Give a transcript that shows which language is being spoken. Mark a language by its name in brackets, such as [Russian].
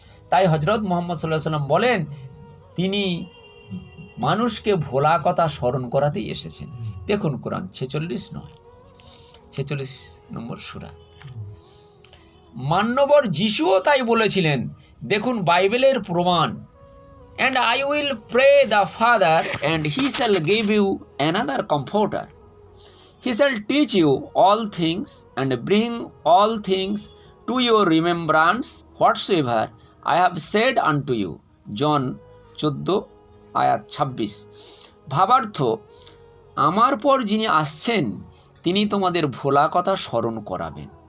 [Bangla] তাই হজরত মুহাম্মদ সাল্লাল্লাহু আলাইহি সাল্লাম বলেন, তিনি মানুষকে ভোলা কথা স্মরণ করাতেই এসেছেন। দেখুন কোরআন 46 নম্বর সূরা। মান্যবর যিশুও তাই বলেছিলেন, দেখুন বাইবেলের প্রমাণ। [English] And I will pray the Father, and he shall give you another comforter. He shall teach you all things and bring all things to your remembrance whatsoever I have said unto you. John 14:26। [Bangla] ভাবার্থ, আমার পর যিনি আসছেন তিনি তোমাদের ভোলা কথা স্মরণ করাবেন।